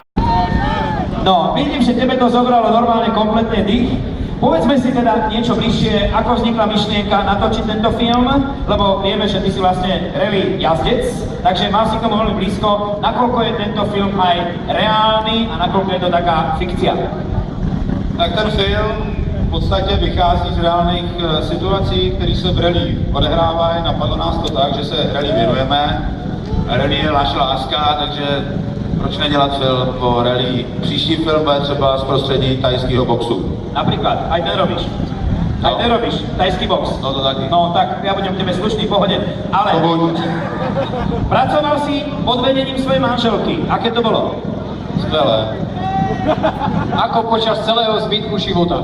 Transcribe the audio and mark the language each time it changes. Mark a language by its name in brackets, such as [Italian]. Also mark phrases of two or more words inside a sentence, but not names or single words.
[Slovak] No, vidím, že tebe to zobralo normálne kompletne dých. Povedzme si teda niečo bližšie, ako vznikla myšlienka natočiť tento film, lebo vieme, že ty si vlastne rally jazdec, takže mal si k tomu veľmi blízko, nakoľko je tento film aj reálny a nakoľko je to taká fikcia. [Czech] Tak ten film v podstatě vychází z reálných situací, které se v rally odehrávají. Napadlo nás to tak, že se rally věnujeme. Rally je naše láska, takže proč nedělat film o rally? Příští film bude třeba z prostředí tajského boxu. [Slovak] Napríklad, aj ten robíš. Aj ten robíš, tajský box. [Czech] No to taky. [Slovak] No tak ja budem tebe slušný, pohode. Ale To buď. pracoval si pod vedením svojej manželky. Aké to bolo? [Czech] Skvělé. [Slovak] Ako počas celého zbytku života?